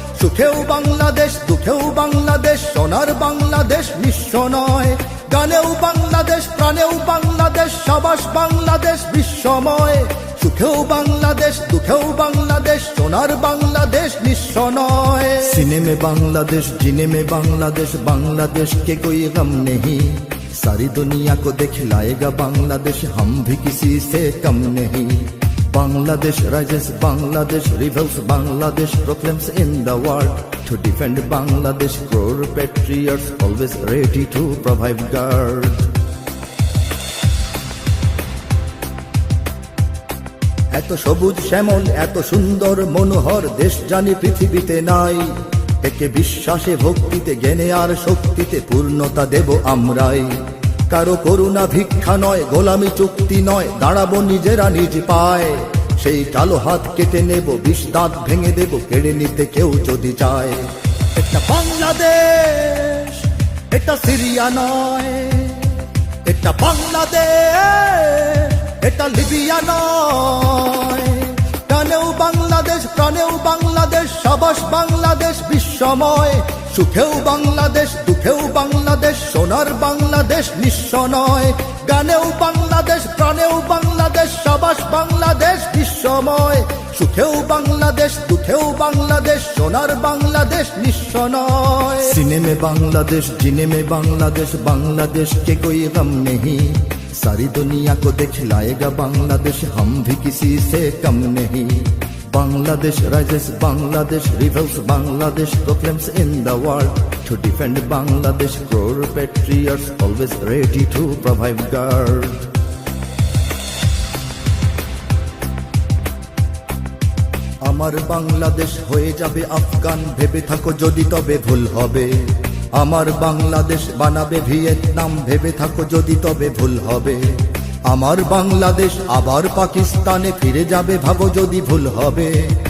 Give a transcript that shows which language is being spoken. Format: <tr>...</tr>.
<bn>সুখেও বাংলাদেশ, দুঃখেও বাংলাদেশ, সোনার বাংলাদেশ নিঃস্ব নয়। গানেও বাংলাদেশ, প্রাণেও বাংলাদেশ, সাবাস বাংলাদেশ বিশ্বময়। সুখেও বাংলাদেশ, দুঃখেও বাংলাদেশ, সোনার বাংলাদেশ নিঃস্ব নয়।</bn> <hi>সিনেমে बांग्लादेश, जीने में बांग्लादेश, बांग्लादेश के कोई गम नहीं। सारी दुनिया को दिखलाएगा बांग्लादेश, हम भी किसी से कम नहीं।</hi> <en>Bangladesh rises, Bangladesh rebels, Bangladesh proclaims in the world. To defend Bangladesh, crore patriots always ready to provide guard.</en> <bn>এত সবুজ শ্যামল, এত সুন্দর মনোহর দেশ জানি পৃথিবীতে নাই। একে বিশ্বাসে ভক্তিতে জ্ঞানে আর শক্তিতে পূর্ণতা দেব আমরাই। কারো করুণা ভিক্ষা নয়, গোলামি চুক্তি নয়, দাঁড়াবো নিজেরা নিজ পায়। সেই কালো হাত কেটে নেব, বিষ দাঁত ভেঙে দেব, কেড়ে নিতে কেউ যদি চায়। এটা বাংলাদেশ, এটা সিরিয়া নয়। এটা বাংলাদেশ, এটা লিবিয়া নয়। প্রাণেও বাংলাদেশ, প্রাণেও বাংলাদেশ, সাবাস বাংলাদেশ বিশ্বময়। সুখেও বাংলাদেশ, দুঃখেও বাংলাদেশ, সোনার বাংলাদেশ নিঃস্ব নয়। গানেও বাংলাদেশ, প্রাণেও বাংলাদেশ, সাবাস বাংলাদেশ বিশ্বময়। সুখেও বাংলাদেশ, দুঃখেও বাংলাদেশ, সোনার বাংলাদেশ নিঃস্ব নয়।</bn> <hi>सीने में बांग्लादेश, जीने में बांग्लादेश, बांग्लादेश के कोई गम नहीं। सारी दुनिया को दिखलाएगा बांग्लादेश, हम भी किसी से कम नहीं।</hi> <en>Bangladesh rises, Bangladesh rebels, Bangladesh proclaims in the world. To defend Bangladesh, crore patriots always ready to provide guard.</en> <bn>আমার বাংলাদেশ হয়ে যাবে আফগান, ভেবে থাকো যদি তবে ভুল হবে। আমার বাংলাদেশ বানাবে ভিয়েতনাম, ভেবে থাকো যদি তবে ভুল হবে। আমার বাংলাদেশ আবার পাকিস্তানে ফিরে যাবে, ভাবো যদি ভুল হবে।</bn>